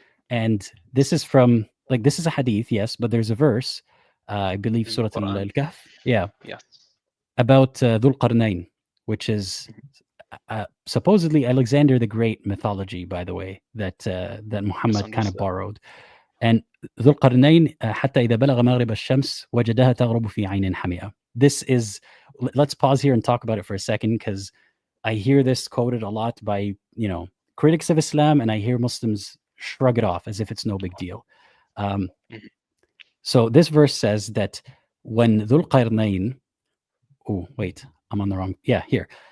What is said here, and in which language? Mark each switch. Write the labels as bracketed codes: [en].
[en] And this is from, like, this is a hadith, yes, but there's a verse, I believe In the Surah Quran. Al-Kahf, yeah, Yes. about Dhul Qarnayn, which is supposedly Alexander the Great mythology, by the way, that Muhammad kind of Misunderstood. borrowed. And [ar] ذو القرنين حتى إذا بلغ مغرب الشمس وجدها تغرب في عين حمئة. [en] This is, let's pause here and talk about it for a second, because I hear this quoted a lot by, critics of Islam, and I hear Muslims shrug it off as if it's no big deal. Um, Mhm. so this verse says that when ذو القرنين, oh wait, I'm on the wrong, yeah, here.